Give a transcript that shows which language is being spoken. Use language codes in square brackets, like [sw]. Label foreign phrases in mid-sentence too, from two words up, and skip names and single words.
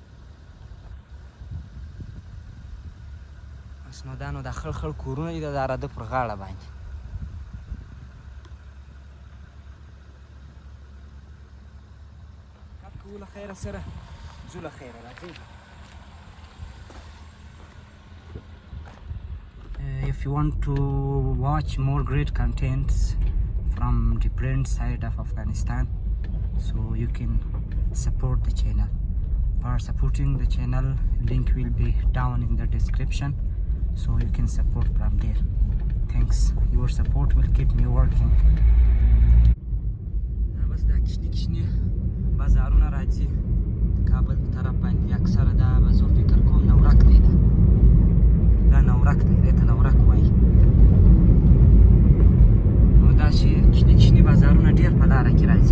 [ps] بس نو دا نو دا خړ خړ کورونه دي د رده پر غاړه باندې. کار کوو له خیره سره، ځو له خیره راځئ. [en] If you want to watch more great contents from different side of Afghanistan, so you can support the channel. For supporting the channel, link will be down in the description, so you can support from there. Thanks. Your support will keep me working. [ps] بس دا کشنی بازارونه راځي کابل په طرف باندې. اکثره دا به زه فکر کوم نورک دی. دا نورک دی، دې ته نورک وایي. نو داسې کشني بازارونه ډېر په لاره کې راځي.